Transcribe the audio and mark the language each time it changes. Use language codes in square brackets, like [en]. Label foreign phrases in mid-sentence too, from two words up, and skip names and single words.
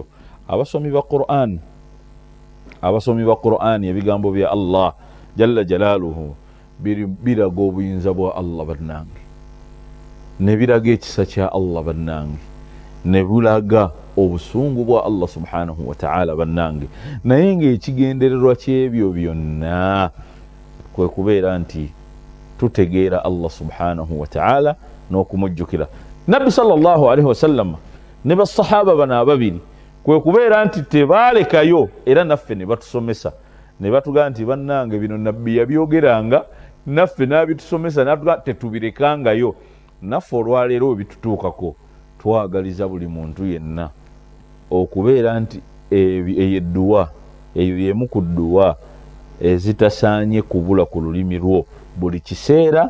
[lg] Abasomi ba Qur'an ebigambo bya [ar] الله جل جلاله [lg] biraga obuyinza bwa Allah bannange, ne biraga ekisa kya Allah bannange, ne bulaga obusungu bwa [ar] الله سبحانه وتعالى [lg] bannange. Naye ng'ekigendererwa ky'ebyo byonna kwe kubeera nti tutegeera [ar] الله سبحانه وتعالى [lg] n'okumujjukira. Nabbi [ar] صلى الله عليه وسلم [lg] ne basahaba bano ababiri kwe kubeera nti tebaalekayo, era naffe ne batusomesa ne batugaa nti bannange bino nabbi yabyogeranga, naffe n'abitusomesa n'atugaa tetubirekangayo. Naffe olwaleero bitutuukako twagaliza buli muntu yenna okubeera nti eyo yemu ku dduwa ezitasaanye kubula ku lulimi lwo buli kiseera.